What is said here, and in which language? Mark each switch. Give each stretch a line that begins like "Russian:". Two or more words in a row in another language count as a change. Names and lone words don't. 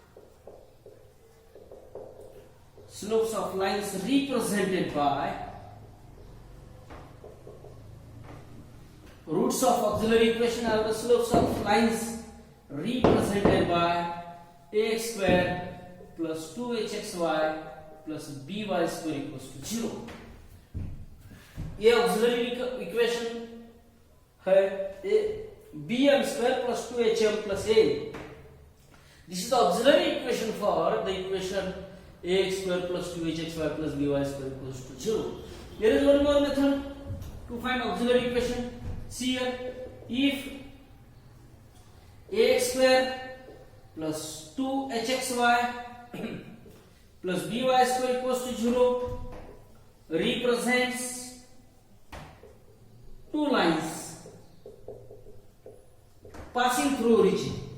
English: represented by roots of auxiliary equation are the slopes of lines represented by ax square plus 2hxy plus by square equals to 0. ये auxiliary equation है bm square plus 2hm plus a. This is the auxiliary equation for the equation ax square plus 2hxy plus by square equals to 0. There is one more method to find auxiliary equation. See here, if ax square plus 2hxy plus by square equals to 0 represents two lines passing through origin.